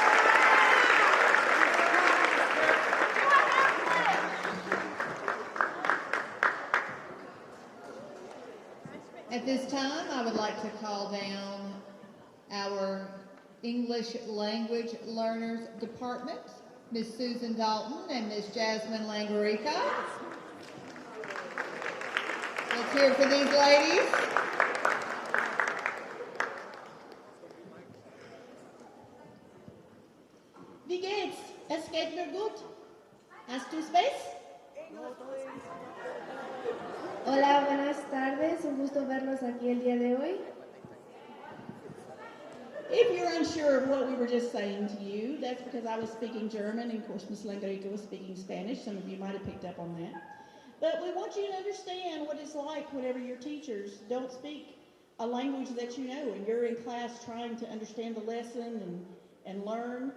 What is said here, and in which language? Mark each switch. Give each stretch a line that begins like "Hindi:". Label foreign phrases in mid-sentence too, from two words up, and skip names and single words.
English: At this time, I would like to call down our English Language Learners Department, Miss Susan Dalton and Miss Jasmine Langarica. Let's hear it for these ladies.
German: Wie geht's? Es geht mir gut. Hast du Space?
Spanish: Hola, buenas tardes. Un gusto verlos aquí el día de hoy.
English: If you're unsure of what we were just saying to you, that's because I was speaking German, and of course Ms. Langarica was speaking Spanish. Some of you might have picked up on that. But we want you to understand what it's like whenever your teachers don't speak a language that you know, and you're in class trying to understand the lesson and learn.